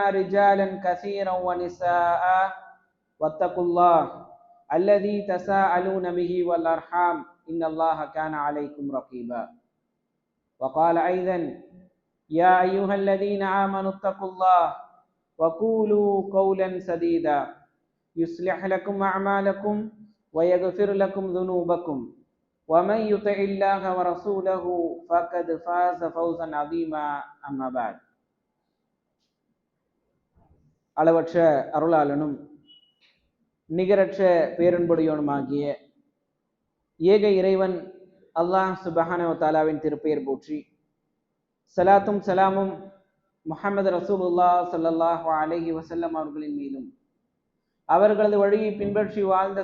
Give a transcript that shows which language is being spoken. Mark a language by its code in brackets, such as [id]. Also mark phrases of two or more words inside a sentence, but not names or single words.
[ar] رجالا كثيرا ونساء واتقوا الله الذي تساءلون به والأرحام إن الله كان عليكم رقيبا وقال أيضا يا أيها الذين آمنوا اتقوا الله وقولوا قولا سديدا يصلح لكم أعمالكم ويغفر لكم ذنوبكم ومن يطع الله ورسوله فقد فاز فوزا عظيما أما بعد [ta] அளவற்ற அருளாளனும் நிகரற்ற பேரன்புடையோனுமாகிய ஏக இறைவன் [ar] الله سبحانه وتعالى [ta] திருப்பெயர் போற்றி ஸலாத்தும் ஸலாமும் [ar] محمد رسول الله صلى الله عليه وسلم [ta] அவர்களின் மீதும் அவர்களது வழியை பின்பற்றி வாழ்ந்த